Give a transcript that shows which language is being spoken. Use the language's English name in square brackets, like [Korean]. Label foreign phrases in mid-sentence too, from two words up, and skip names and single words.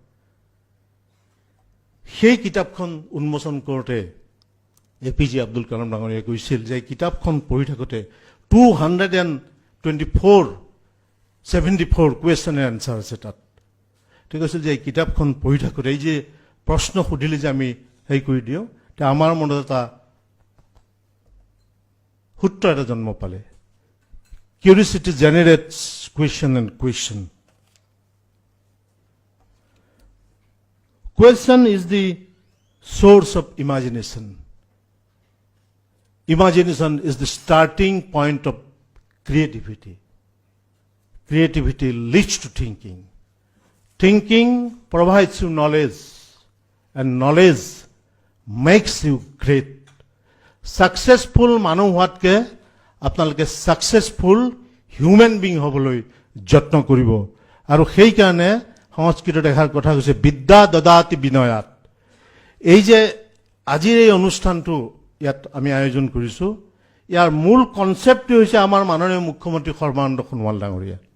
[Assamese] সেই কিতাপখন উন্মোচন কৰোঁতে APJ আব্দুল কালাম ডাঙৰীয়াই কৈছিল যে এই কিতাপখন পঢ়ি থাকোঁতে 274 [English] question and answer [Assamese] আছে তাত। ঠিক কৈছিল যে এই কিতাপখন পঢ়ি থাকোঁতে এই যে প্ৰশ্ন সুধিলে যে আমি হেৰি কৰি দিওঁ, তে আমাৰ মনত এটা সূত্ৰ এটা জন্ম পালে, [English] curiosity generates question and question. Question is the source of imagination. Imagination is the starting point of creativity. Creativity leads to thinking. Thinking provides you knowledge, and knowledge makes you great. [Assamese] Successful মানুহ হোৱাতকে আপোনালোকে [English] successful human being [Assamese] হ'বলৈ যত্ন কৰিব। আৰু সেইকাৰণে সংস্কৃতত এষাৰ কথা কৈছে, [Sanskrit] विद्या ददाति विनयात। [Assamese] এই যে আজিৰ এই অনুষ্ঠানটো ইয়াত আমি আয়োজন কৰিছোঁ, ইয়াৰ মূল কনচেপ্টটো হৈছে আমাৰ মাননীয় মুখ্যমন্ত্ৰী সৰ্বানন্দ সোণোৱাল ডাঙৰীয়া।